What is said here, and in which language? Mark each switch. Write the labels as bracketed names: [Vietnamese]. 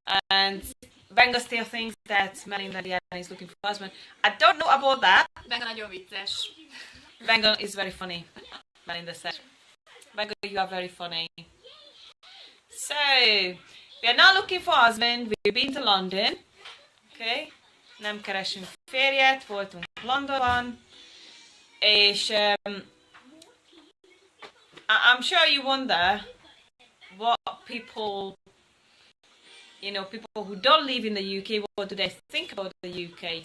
[English] And Benga still thinks that Melinda Diana is looking for husband. I don't know about that. [Hungarian] Benga nagyon vicces. [English] Benga is very funny, Melinda said. Benga, you are very funny. So, we are now looking for husband. We've been to London. Okay? [Hungarian] Nem keresünk férjet, voltunk Londonban. [English] És I'm sure you wonder what people, you know, people who don't live in the UK, what do they think about the UK?